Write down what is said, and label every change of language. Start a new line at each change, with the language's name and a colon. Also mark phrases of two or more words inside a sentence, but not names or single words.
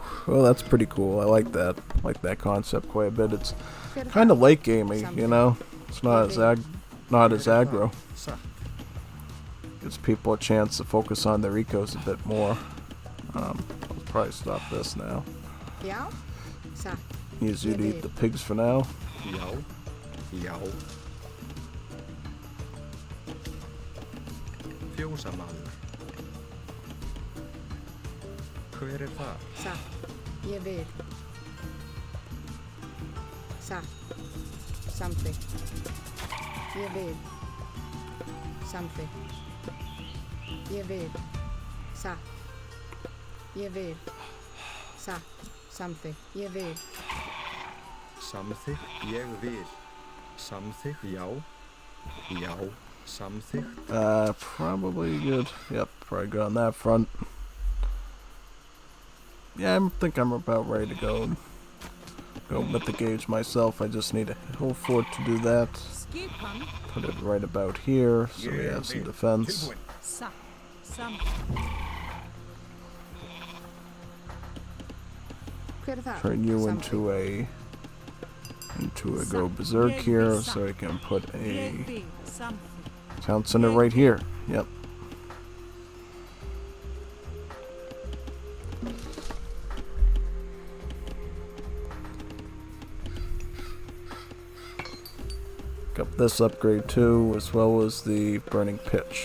English: Oh, that's pretty cool. I like that. I like that concept quite a bit. It's
Icelandic: Hver er
English: kind of
Icelandic: það?
English: late gamey, you know. It's not as not as aggro.
Icelandic: Satt.
English: Gives people a chance to focus on their ecos a bit more. I'll probably stop this now.
Icelandic: Já, satt.
English: Use you to eat the pigs for now.
Icelandic: Já. Já. Fjósamaður. Hver er það? Satt. Ég vil. Satt. Samþykkt. Ég vil. Samþykkt. Ég vil. Satt. Ég vil. Satt. Samþykkt. Ég vil. Samþykkt. Ég vil. Samþykkt. Já. Já. Samþykkt.
English: Probably good. Yep, probably good on that front. Yeah, I think I'm about ready to go mythic age myself. I just need a hill fort to do that.
Icelandic: Skipan.
English: Put it right about here, so we have some defense.
Icelandic: Tilbúinn. Satt. Something. Hver er það?
English: Turn you
Icelandic: Samþykkt.
English: into a go berserk here, so I can put a
Icelandic: Ég vil.
English: Something. town center right here. Yep. Got this upgrade too, as well as the burning pitch.